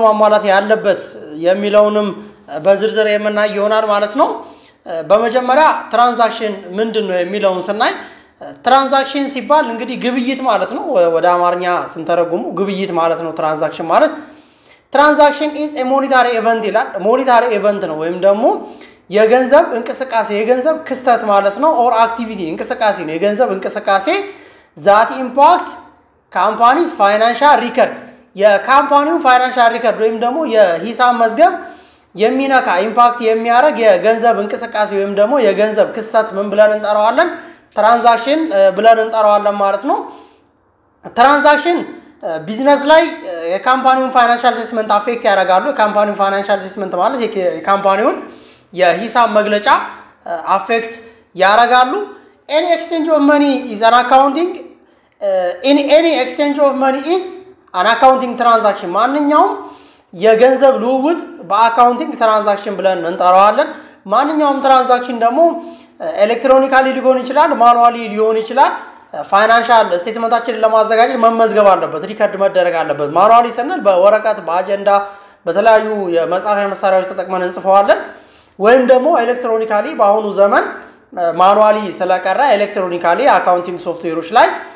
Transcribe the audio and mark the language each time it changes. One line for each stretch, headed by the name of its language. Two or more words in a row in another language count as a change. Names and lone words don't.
Amharic: ማሟላት ያለበት የሚለውንም በዝርዝር የምናይ ይሆናል ማለት ነው በመጀመሪያ ትራንዛክሽን ምንድነው የሚለውን ስናይ ትራንዛክሽን ሲባል እንግዲህ ግብይት ማለት ነው ወደ አማርኛ ስንተረጉሙ ግብይት ማለት ነው ትራንዛክሽን ማለት ትራንዛክሽን
English: is a monetary event
Amharic: ይላል
English: monetary event
Amharic: ነው ወይም ደግሞ የገንዘብ እንቅስቃሴ የገንዘብ ክስተት ማለት ነው
English: or activity
Amharic: እንቅስቃሴ ነው የገንዘብ እንቅስቃሴ
English: that impact company's financial record
Amharic: የካምፓኒው
English: financial record
Amharic: ወይም ደግሞ የሂሳብ መዝገብ የሚነካ ኢምፓክት የሚያደርግ የገንዘብ እንቅስቃሴ ወይም ደግሞ የገንዘብ ክስተት ምን ብለን እንጠራዋለን ትራንዛክሽን ብለን እንጠራዋለን ማለት ነው ትራንዛክሽን ቢዝነስ ላይ የካምፓኒውን
English: financial statement
Amharic: አፌክት ያደርጋሉ የካምፓኒው
English: financial statement
Amharic: ማለት የካምፓኒውን የሂሳብ መግለጫ አፌክት ያደርጋሉ
English: any exchange of money is an accounting in any exchange of money is an accounting transaction
Amharic: ማንኛውም የገንዘብ ልውውጥ በአካውንቲንግ ትራንዛክሽን ብለን እንጠራዋለን ማንኛውም ትራንዛክሽን ደግሞ ኤሌክትሮኒካሊ ሊሆን ይችላል ማኑዋሊ ሊሆን ይችላል ፋይናንሻል ስቴትመንታችንን ለማዘጋጀት መመዝገብ አለበት ሪከርድ መደረግ አለበት ማኑዋሊ ስንል በወረቀት በአጀንዳ በተለያዩ የመጻፊያ መሳሪያዎች ተጠቅመን እንጽፈዋለን ወይም ደግሞ ኤሌክትሮኒካሊ በአሁኑ ዘመን ማኑዋሊ ስለቀረ ኤሌክትሮኒካሊ አካውንቲንግ ሶፍትዌሮች ላይ